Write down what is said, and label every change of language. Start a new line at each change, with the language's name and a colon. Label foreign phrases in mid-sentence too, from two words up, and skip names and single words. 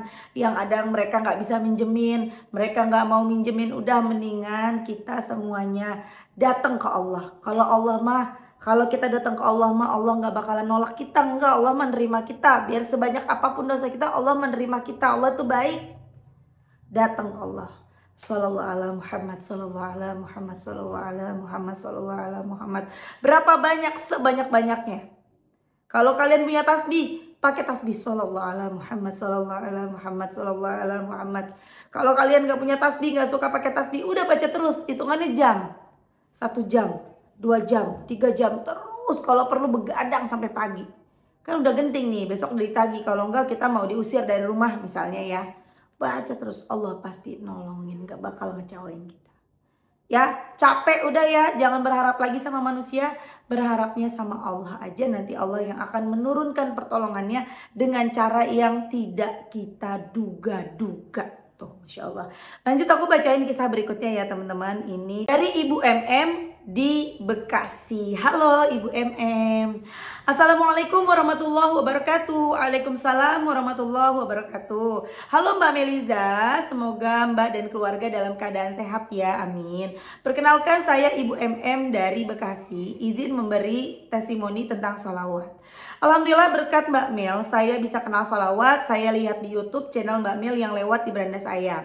Indonesian: Yang ada mereka nggak bisa minjemin, mereka nggak mau minjemin. Udah mendingan kita semuanya datang ke Allah. Kalau kita datang ke Allah mah, Allah nggak bakalan nolak kita. Enggak, Allah menerima kita. Biar sebanyak apapun dosa kita, Allah menerima kita. Allah tuh baik. Datang ke Allah.
Arabic: صلى الله على محمد، صلى الله على محمد، صلى الله على محمد، صلى الله على محمد.
Indonesian: Berapa banyak? Sebanyak-banyaknya. Kalau kalian punya tasbih, pakai tasbih
Arabic: صلى الله على محمد، صلى الله على محمد، صلى الله على محمد.
Indonesian: Kalau kalian gak punya tasbih, gak suka pakai tasbih, udah baca terus. Hitungannya jam. 1 jam, 2 jam, 3 jam. Terus kalau perlu begadang sampai pagi. Kan udah genting nih, besok ditagih. Kalau enggak kita mau diusir dari rumah misalnya ya. Baca terus, Allah pasti nolongin, gak bakal ngecewain kita. Ya, capek udah ya, jangan berharap lagi sama manusia, berharapnya sama Allah aja. Nanti Allah yang akan menurunkan pertolongannya dengan cara yang tidak kita duga-duga. Tuh,
Arabic: ما شاء الله.
Indonesian: Lanjut aku bacain kisah berikutnya ya teman-teman. Ini dari Ibu MM di Bekasi. Halo Ibu MM.
Arabic: السلام عليكم ورحمة الله وبركاته. وعليكم السلام ورحمة الله وبركاته.
Indonesian: Halo Mbak Meliza, semoga Mbak dan keluarga dalam keadaan sehat ya, amin. Perkenalkan saya Ibu MM dari Bekasi. Izin memberi testimoni tentang sholawat. Alhamdulillah berkat Mbak Mel, saya bisa kenal sholawat. Saya lihat di YouTube channel Mbak Mel yang lewat di beranda saya.